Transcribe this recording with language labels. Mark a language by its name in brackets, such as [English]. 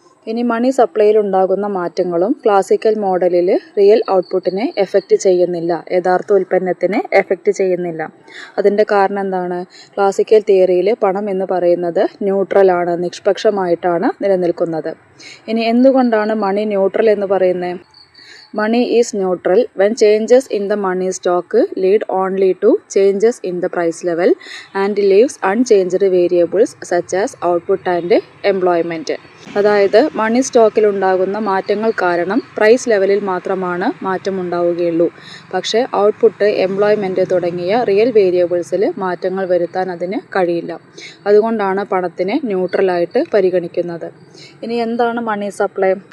[Malayalam] ഇനി മണി സപ്ലൈയിൽ ഉണ്ടാകുന്ന മാറ്റങ്ങളും ക്ലാസിക്കൽ മോഡലിൽ റിയൽ ഔട്ട്പുട്ടിനെ എഫക്റ്റ് ചെയ്യുന്നില്ല, യഥാർത്ഥ ഉൽപ്പന്നത്തിനെ എഫക്റ്റ് ചെയ്യുന്നില്ല. അതിൻ്റെ കാരണം എന്താണ്? ക്ലാസിക്കൽ തിയറിയിൽ പണം എന്ന് പറയുന്നത് ന്യൂട്രലാണ്, നിഷ്പക്ഷമായിട്ടാണ് നിലനിൽക്കുന്നത്. ഇനി എന്തുകൊണ്ടാണ് മണി ന്യൂട്രൽ എന്ന് പറയുന്നത്? [English] Money is neutral when changes in the money stock lead only to changes in the price level and leaves unchanged variables such as output and employment. [Malayalam] അതായത് മണി സ്റ്റോക്കിൽ ഉണ്ടാകുന്ന മാറ്റങ്ങൾ കാരണം പ്രൈസ് ലെവലിൽ മാത്രമാണ് മാറ്റം ഉണ്ടാവുകയുള്ളൂ. പക്ഷേ ഔട്ട്പുട്ട്, എംപ്ലോയ്മെൻറ്റ് തുടങ്ങിയ റിയൽ വേരിയബിൾസിൽ മാറ്റങ്ങൾ വരുത്താൻ അതിന് കഴിയില്ല. അതുകൊണ്ടാണ് പണത്തിനെ ന്യൂട്രലായിട്ട് പരിഗണിക്കുന്നത്. ഇനി എന്താണ് മണി സപ്ലൈ?